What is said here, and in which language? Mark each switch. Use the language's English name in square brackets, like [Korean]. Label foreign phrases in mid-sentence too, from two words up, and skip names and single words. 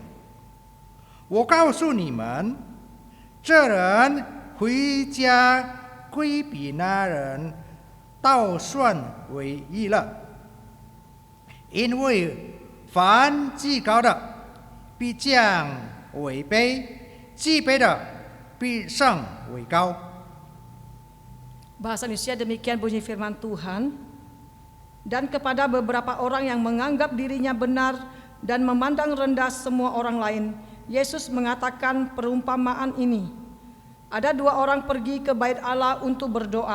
[Chinese] 我告訴你們，這人回家歸比那人倒算為義了，因為凡自高的必將為卑，自卑的必胜为高。 [Indonesian] Bahasa Indonesia demikian bunyi firman Tuhan. Dan kepada beberapa orang yang menganggap dirinya benar dan memandang rendah semua orang lain, Yesus mengatakan perumpamaan ini. Ada dua orang pergi ke bait Allah untuk berdoa.